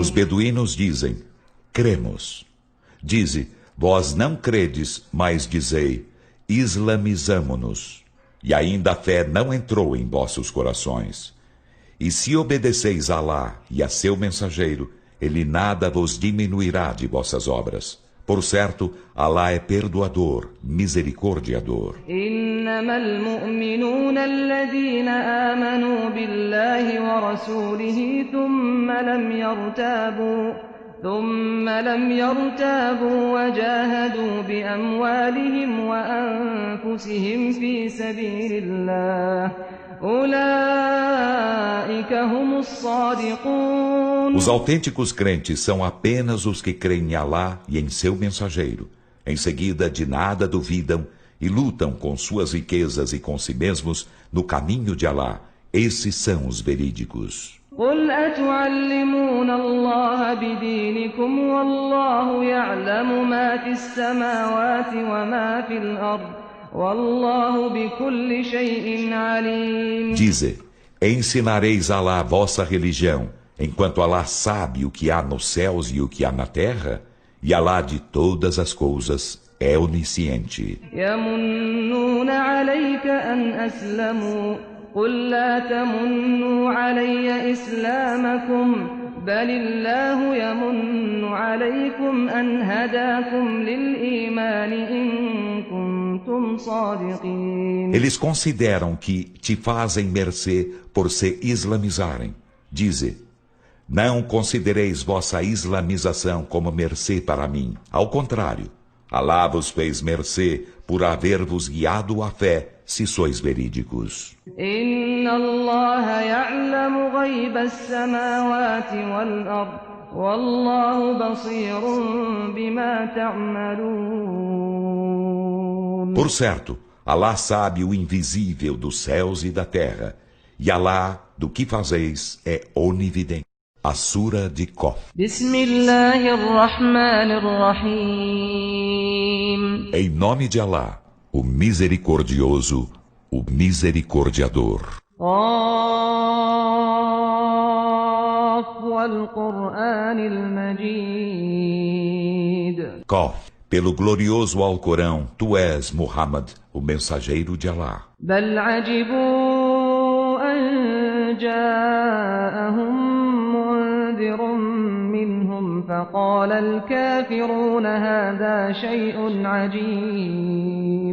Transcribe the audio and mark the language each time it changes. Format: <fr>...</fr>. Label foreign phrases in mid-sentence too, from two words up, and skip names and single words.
<pt>Os beduínos dizem: cremos. Dize: vós não credes, mas dizei: islamizamo-nos. E ainda a fé não entrou em vossos corações. E se obedeceis a Alá e a seu mensageiro, ele nada vos diminuirá de vossas obras. Por certo, Alá é perdoador, misericordiador.</pt> <ar>إنما المؤمنون الذين آمنوا بالله ورسوله ثم لم يرتابوا وجاهدوا بأموالهم وأنفسهم في سبيل الله أولئك هم الصادقون.</ar> <pt>Os autênticos crentes são apenas os que creem em Alá e em seu mensageiro. Em seguida, de nada duvidam e lutam com suas riquezas e com si mesmos no caminho de Alá. Esses são os verídicos.</pt> <ar>قل أتعلمون الله بدينكم والله يعلم ما في السماوات وما في الأرض والله بكل شيء عليم.</ar> <pt>Dize: ensinareis a Alá a vossa religião, enquanto Alá sabe o que há nos céus e o que há na terra, e Alá de todas as coisas é onisciente.</pt> <ar>يمنون عليك أن أسلموا قل لا تمنوا علي إسلامكم بل الله يمن عليكم أن هداكم للإيمان إن كنتم صادقين.</ar> <pt>Eles consideram que te fazem mercê por se islamizarem. Dize: não considereis vossa islamização como mercê para mim. Ao contrário, Alá vos fez mercê por haver-vos guiado à fé, se sois verídicos.</pt> <ar>إن الله يعلم غيب السماوات والأرض والله بصير بما تعملون.</ar> <pt>Por certo, Alá sabe o invisível dos céus e da terra, e Alá, do que fazeis, é onividente. A Sura de Qaf.</pt> <ar>بسم الله الرحمن الرحيم.</ar> <pt>Em nome de Alá, o misericordioso, o misericordiador.</pt> <ar>قاف والقرآن المجيد.</ar> <pt>Qaf. Pelo glorioso Alcorão, tu és, Muhammad, o mensageiro de Alá.</pt> <ar>بل عجبوا أن جاءهم منذر منهم فقال الكافرون هذا شيء عجيب.</ar>